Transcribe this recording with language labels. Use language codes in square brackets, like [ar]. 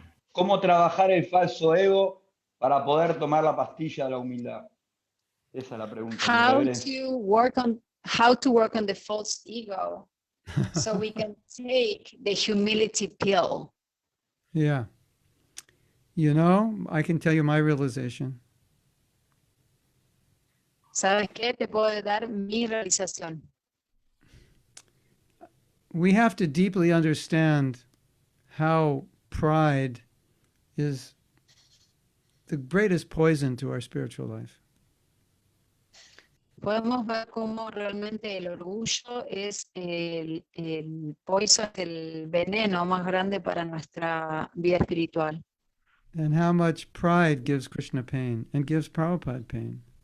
[es] ¿cómo trabajar el falso ego para poder tomar la pastilla de la humildad? Esa es la pregunta. mi reverencia. [en] How to work on the false ego so we can take the humility pill. Yeah. You know, I can tell you my realization. [es] ¿Sabes qué? Te puedo dar mi realización. [en] We have to deeply understand how pride is the greatest poison to our spiritual life. [es] Podemos ver cómo realmente el orgullo es el poison, el veneno más grande para nuestra vida espiritual. [en] And how much pride gives Krishna pain and gives Prabhupada pain.